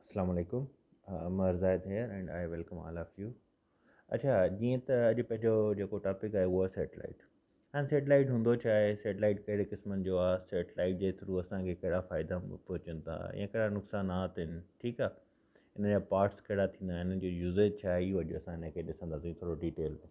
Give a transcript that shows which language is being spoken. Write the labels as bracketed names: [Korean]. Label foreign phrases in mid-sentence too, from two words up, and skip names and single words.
[Arabic] السلام عليكم. [English] Marzad here and I welcome all of you. [Sindhi] अच्छा जीअं त अॼु पंहिंजो जेको टॉपिक आहे उहो आहे सैटेलाइट। हाणे सैटेलाइट हूंदो छा आहे, सैटेलाइट कहिड़े क़िस्मनि जो आहे, सैटेलाइट जे थ्रू असांखे कहिड़ा फ़ाइदा पहुचनि था या कहिड़ा नुक़सानात आहिनि, ठीकु आहे। हिन जा पार्ट्स कहिड़ा थींदा आहिनि, हिन जो यूज़ेज छा आहे, इहो अॼु असां हिनखे ॾिसंदासीं थोरो डिटेल में।